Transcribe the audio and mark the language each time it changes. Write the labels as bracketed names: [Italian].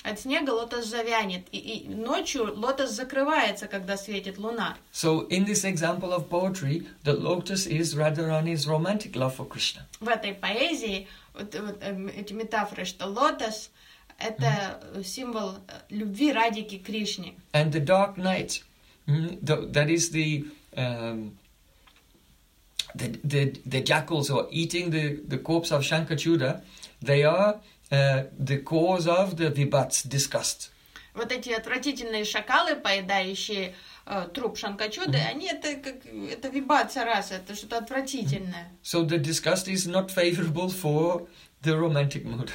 [Russian] От снега лотос завянет, и ночью лотос закрывается, когда светит луна. [English] So in this example of poetry, the lotus is Radharani's romantic love for Krishna. [Russian] В этой поэзии эти метафоры, что лотос это символ любви Радики к Кришне. [English] And the dark night, that is the The jackals who are eating the corpse of Shankachuda, they are the cause of the vibhats, disgust. [Russian] Вот эти отвратительные шакалы, поедающие труп Шанкачуды, они это вибатса раз, это что-то отвратительное. [English] So the disgust is not favorable for the romantic mood.